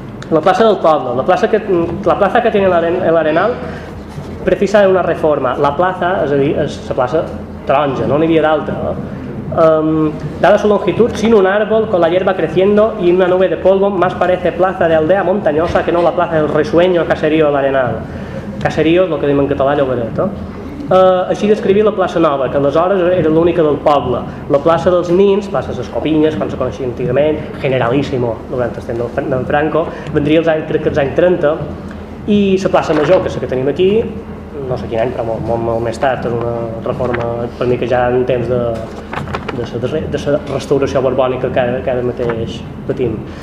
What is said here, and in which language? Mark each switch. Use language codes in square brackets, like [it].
[ca] La plaça del poble, la plaça [es] que tiene el Arenal precisa de una reforma. [ca] La plaza, és a dir, és la plaça taronja, no n'hi havia d'altra. [es] Dada su longitud, sin un árbol, con la hierba creciendo y una nube de polvo, más parece plaza de aldea montañosa que no la plaza del risueño caserío del Arenal. [ca] Caserío és el que diem en català llogaret. Així descrivia la plaça Nova, que aleshores era l'única del poble. La plaça dels Nins, plaça de les Copinyes, quan se coneixia antigament, Generalíssimo, durant el temps d'en Franco, vendria crec que els anys 30, i la plaça Major, que és la que tenim aquí, no sé quin any, però molt més tard, és una reforma per mi que ja en temps de la restauració borbònica que ara mateix patim.